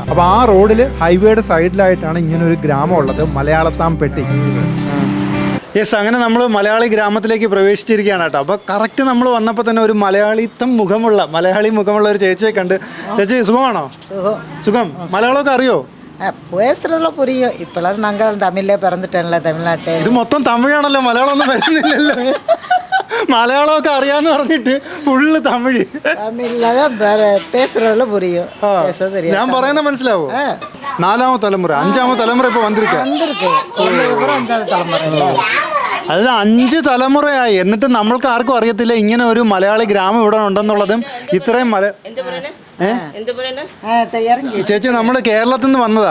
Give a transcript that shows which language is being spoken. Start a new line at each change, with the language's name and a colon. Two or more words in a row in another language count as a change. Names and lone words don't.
Malayalam: അപ്പോൾ ആ റോഡിൽ ഹൈവേയുടെ സൈഡിലായിട്ടാണ് ഇങ്ങനെ ഒരു ഗ്രാമം ഉള്ളത്, മലയാളത്താം പെട്ടി. യെസ്, അങ്ങനെ നമ്മൾ മലയാളി ഗ്രാമത്തിലേക്ക് പ്രവേശിച്ചിരിക്കുകയാണ് കേട്ടോ. അപ്പോൾ കറക്റ്റ് നമ്മൾ വന്നപ്പോൾ തന്നെ ഒരു മലയാളി മുഖമുള്ള ഒരു ചേച്ചിയെ കണ്ട്. ചേച്ചി സുഖമാണോ? സുഖം. മലയാളമൊക്കെ അറിയോ?
Tamil: பேசுறதுல புரியும். இப்பெல்லாம் நாங்கள் தமிழ்ல பிறந்துட்டோம்ல தமிழ்நாட்டில்.
Malayalam: ഇത് മൊത്തം തമിഴാണല്ലോ, മലയാളം ഒന്നും വരുന്നില്ലല്ലോ. മലയാളമൊക്കെ അറിയാന്ന് പറഞ്ഞിട്ട് ഫുള്ള് തമിഴ്.
Tamil: തമിഴിലதான் பேசுறதுல புரியும்.
Malayalam: ഞാൻ പറയുന്ന മനസ്സിലാവോ? 4ാമത്തെ തലമുറ 5ാമത്തെ തലമുറ ഇപ്പൊ വന്നിരിക്കുക. 5ാவது തലമുറ. അത് 5 തലമുറയായി. എന്നിട്ട് നമ്മൾക്ക് ആർക്കും അറിയത്തില്ല ഇങ്ങനെ ഒരു മലയാളി ഗ്രാമം ഇവിടെ ഉണ്ടെന്നുള്ളതും. ഇത്രയും ചേച്ചി നമ്മള് കേരളത്തിൽ നിന്ന് വന്നതാ.